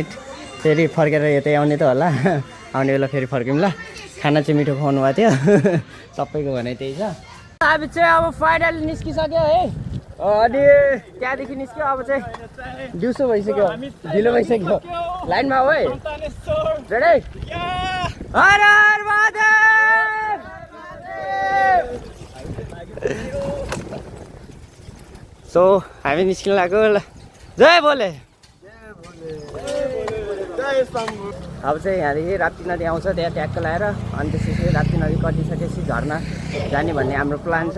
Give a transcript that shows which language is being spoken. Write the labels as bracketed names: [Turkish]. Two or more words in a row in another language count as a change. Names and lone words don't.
[Nepali] फेरि फर्केर यतै आउने त होला, आउने बेला फेरि फर्क्यौँ ल। खाना चाहिँ मिठो खुवाउनु भएको थियो सबैको भनाइ त्यही छ। हामी चाहिँ अब फाइनली निस्किसक्यो है। अनि त्यहाँदेखि निस्क्यो, अब चाहिँ दिउँसो भइसक्यो, ढिलो भइसक्यो। लाइनमा हो है रेडी? हर हर महादेव। सो हामी निस्किन लाग्यो ल। जय बोले। अब चाहिँ यहाँदेखि राप्ती नदी आउँछ, त्यहाँ ट्याक्क लगाएर अनि त्यसपछि राप्ती नदी कटिसकेपछि झर्ना जाने भन्ने हाम्रो प्लान छ।